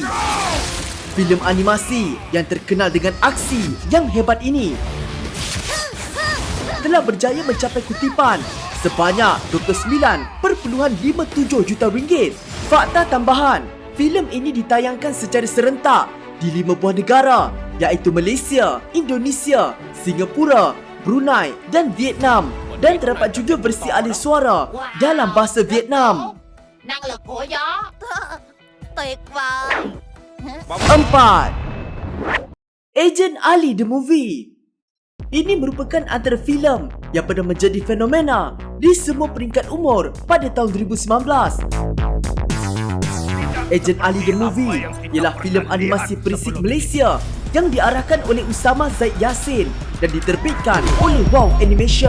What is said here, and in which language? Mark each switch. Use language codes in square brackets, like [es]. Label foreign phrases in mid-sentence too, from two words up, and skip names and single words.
[ms] Filem animasi yang terkenal dengan aksi yang hebat ini telah berjaya mencapai kutipan sebanyak 29.57 juta ringgit. Fakta tambahan, filem ini ditayangkan secara serentak di 5 buah negara iaitu Malaysia, Indonesia, Singapura, Brunei dan Vietnam dan terdapat juga versi alih suara dalam bahasa Vietnam. [vi] Năng lực của gió. Tuyệt vời. [ms] 4. Agent Ali The Movie. Ini merupakan antara filem yang pernah menjadi fenomena di semua peringkat umur pada tahun 2019. Agent Ali The Movie ialah filem animasi perisik Malaysia yang diarahkan oleh Usama Zaid Yassin dan diterbitkan oleh Wow Animation.